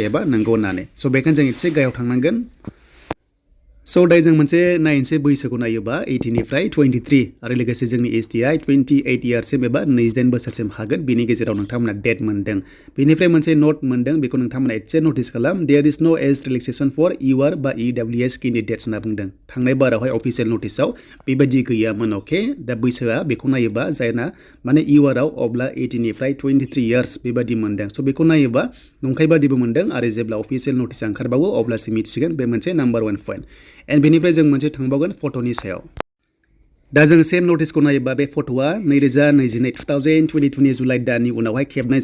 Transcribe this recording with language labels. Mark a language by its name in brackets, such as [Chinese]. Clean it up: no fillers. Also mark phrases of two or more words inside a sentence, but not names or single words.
[Bodo] एबा नंगौ होननानै स' बेखायनो जों एसे गाहायाव थांनांगोन स' दायो जों मोनसे नायनोसै बैसोखौ नायोबा 18 निफ्राय 23 आरो लोगोसे जोंनि STI 28 इयार्ससिम एबा 28 बोसोरसिम हागोन बेनि गेजेराव नोंथांमोना डेट मोनदों बेनिफ्राय मोनसे नोट मोनदों बेखौ नोंथांमोना एसे नोटिस खालाम [English] there is no age relaxation for [Bodo] UR बा [English] EWS candidates [Bodo] होनना बुंदों थांनाय बारावहाय [English] official notice-आव [Bodo] बेबायदि गैयामोन अके दा बैसोआ बेखौ नायोबा जायना माने URआव अब्ला 18 निफ्राय 23 इयार्स बेबायदि मोनदों स' बेखौ नायोबा नंखाय बादिबो मोनदों आरो जेब्ला [English] official notice-आ [Bodo] ओंखारबावो अब्लासो मिथिगोन बे मोनसे [English] number 1 point and [Bodo] बेनिफ्राय जों मोनसे थांबावगोन फट'नि सायाव दा जों [English] same notice-खौ [Bodo] नायोबा बे फट'आ 2022 नि जुलाइ दाननि उनावहाय खेबनाय